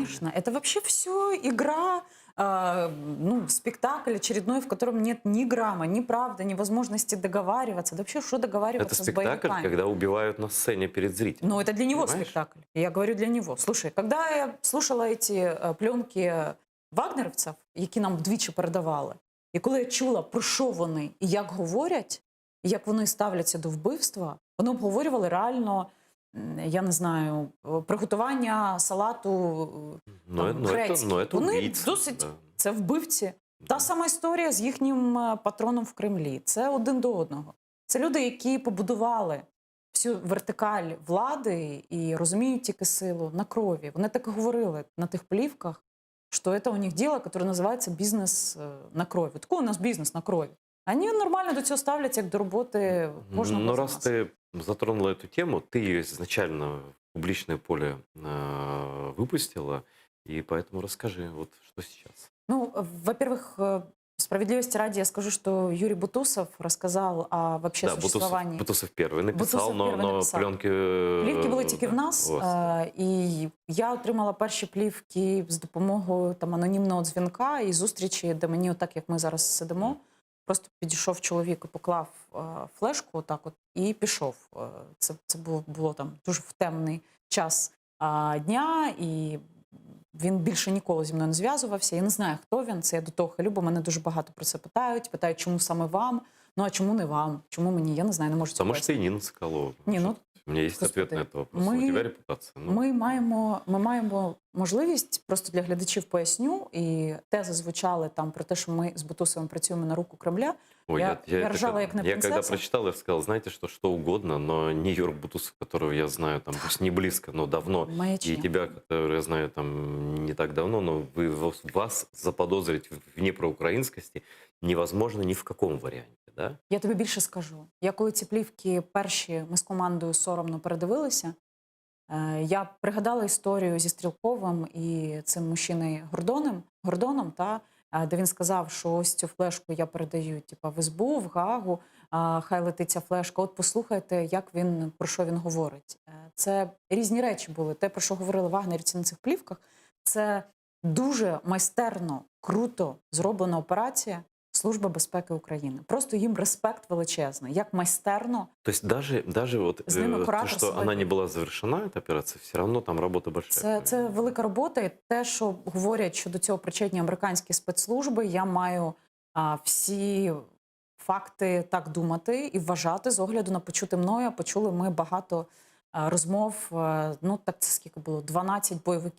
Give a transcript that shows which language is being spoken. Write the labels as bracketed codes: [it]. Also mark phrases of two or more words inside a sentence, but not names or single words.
[ru] Конечно, это вообще все игра, спектакль очередной, в котором нет ни грамма, ни правды, ни возможности договариваться. Да вообще, что Это договариваться с спектакль, боевиками? когда убивают на сцене перед зрителем. Ну, это для него Понимаешь? спектакль. Я говорю для него. Слушай, когда я слушала эти пленки [uk] вагнерівців, які нам вдвічі передавали, і коли я чула, про що вони і як говорять, і як вони ставляться до вбивства, вони обговорювали реально, я не знаю, приготування салату грецький. [ru] это [uk] Вони [ru] убийцы. [uk] досить, [ru] Да. [uk] це вбивці. [ru] Да. [uk] Та сама історія з їхнім патроном в Кремлі. Це один до одного. Це люди, які побудували всю вертикаль влади і розуміють тільки силу на крові. Вони так і говорили на тих плівках, що це у них діло, яке називається бізнес на крові. Такий у нас бізнес на крові. Вони нормально до цього ставляться, як до роботи кожного [ru] Но [uk] з [ru] раз [uk] нас. [ru] ты затронула эту тему, ты ее изначально в публичное поле выпустила, и поэтому расскажи, вот что сейчас. Ну, во-первых, справедливости ради я скажу, что Юрий Бутусов рассказал о вообще Да, существовании. Бутусов первый написал, [uk] Бутусов перший [ru] но [uk] написав. [ru] пленки... [uk] Плівки були тільки в нас, і я отримала перші плівки з допомогою там анонімного дзвінка і зустрічі, де мені, отак як ми зараз сидимо, просто підійшов чоловік і поклав флешку отак от і пішов. Це було там дуже в темний час дня, і він більше ніколи зі мною не зв'язувався. Я не знаю, хто він, це я до того хилю, бо мене дуже багато про це питають, чому саме вам, ну а чому не вам, чому мені, я не знаю, не можу цього [ru] Потому что и Нина Соколова. [uk] Ні, ну, [ru] У меня есть Господи, ответ на этот вопрос. мы- У тебя репутация. Ну, [uk] Ми маємо можливість, просто для глядачів поясню, і тези звучали там про те, що ми з Бутусовим працюємо на руку Кремля. [ru] ой, я это ржала, как- [uk] як на [ru] я когда [uk] принцесу. [ru] прочитал, я сказал, знаете, что угодно, но не Юр Бутусов, которого я знаю, там, пусть не близко, но давно, и [uk] Маячня. [ru] тебя, которого я знаю там не так давно, но вас заподозрить в непроукраинскости невозможно ни в каком варианте, да? [uk] Я тобі більше скажу. Я коли ці плівки перші ми з командою соромно передивилися, я пригадала історію зі Стрілковим і цим мужчиною Гордоном, де він сказав, що ось цю флешку я передаю в СБУ, в Гаагу, хай летить ця флешка. От послухайте, про що він говорить. Це різні речі були. Те, про що говорили вагнерівці на цих плівках, це дуже майстерно, круто зроблена операція Служба безпеки України. Просто їм респект величезний, як майстерно. [ru] То есть даже вот С ними то, куратор что свой. она не была завершена, эта операция, все равно там работа большая. [uk] Це велика робота. І те, що говорять, що до цього причетні американські спецслужби, я маю всі факти так думати і вважати з огляду на почуте мною. Почули ми багато розмов, ну так це скільки було, 12 бойовиків.